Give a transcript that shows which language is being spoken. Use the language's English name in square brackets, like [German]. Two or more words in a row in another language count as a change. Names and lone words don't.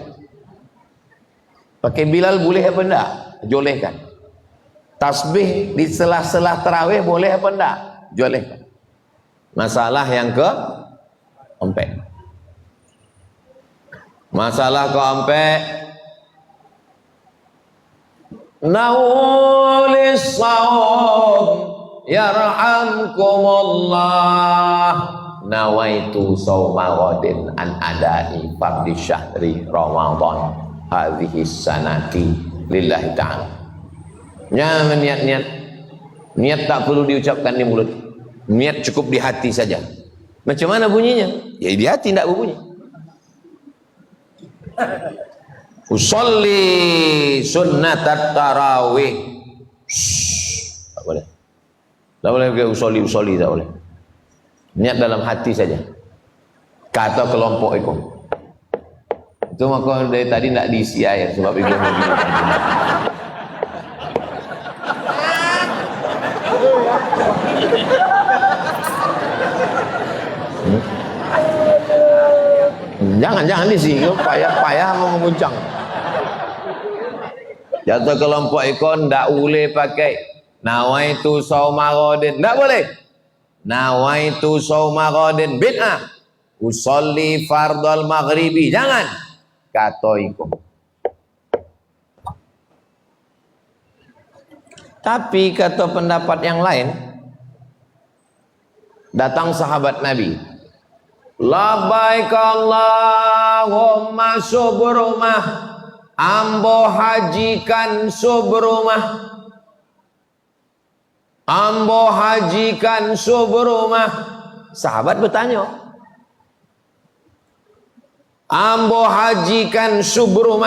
[Malay] Pakai Bilal boleh apa enggak? Joleh kan? Tasbih di selah-selah tarawih boleh apa enggak? Joleh kan? Masalah yang keempat. Masalah keempat, [Arabic] نولس صوم يرحمكم الله نويت صوم غد عن أداء فرض شهر رمضان هذه السنة لله تعالى. [Malay] Jangan niat tak perlu diucapkan di mulut, niat cukup di hati saja. Macam mana bunyinya? Ya di hati tidak berbunyi. [Arabic] أصلي سنة التراويح. [Malay] Tak boleh. Tak boleh pakai usolli, tak boleh. Niat dalam hati saja. Kata kelompok itu. Itu maka dari tadi tidak diisi air sebab itu begini. Jangan diisi, payah mau menguncang. Jatuh kelompok ikon ndak boleh pakai [Arabic] نويت صوم غد, [Malay] ndak boleh. [Arabic] نويت صوم غد بدعة. أصلي فرض المغرب, jangan. [Malay] Kata ikon. Tapi kata pendapat yang lain, datang sahabat Nabi, [Arabic] لبيك اللهم [Malay] subrumah, ambo hajikan subrumah, ambo hajikan subrumah. Sahabat bertanya, ambo hajikan subrumah.